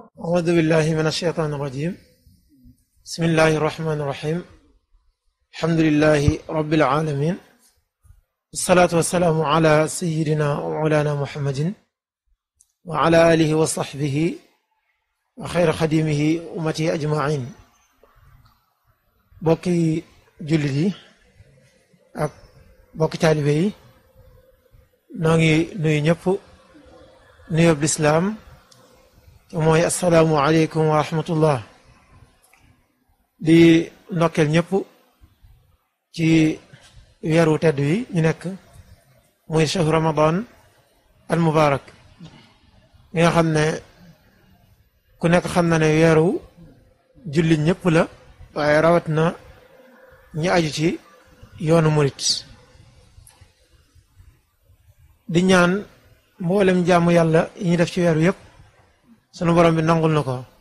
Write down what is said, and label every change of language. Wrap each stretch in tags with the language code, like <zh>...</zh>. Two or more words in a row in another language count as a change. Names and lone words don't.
<ar>أعوذ بالله من الشيطان الرجيم بسم الله الرحمن الرحيم الحمد لله رب العالمين والصلاة والسلام على سيدنا ومولانا محمد وعلى آله وصحبه وخير خديمه أمته أجمعين</ar> <wo>bokki jullit yi ak bokki taalibe yi noo ngi nuyu ñëpp nuyób lislaam te mooy</wo> <ar>السلام عليكم ورحمة الله</ar> <wo>di ndokkeel ñëpp ci weeru tedd wi ñu nekk muy</wo> <ar>شهر رمضان المبارك</ar> <wo>mi nga xam ne ku nekk xam na ne weeru jullit ñëpp la waaye rawat na ñi aju ci yoonu murit di ñaan mboolem jaamu yàlla yi ñu def ci weeru yëpp sunu borom bi nangul na ko</wo>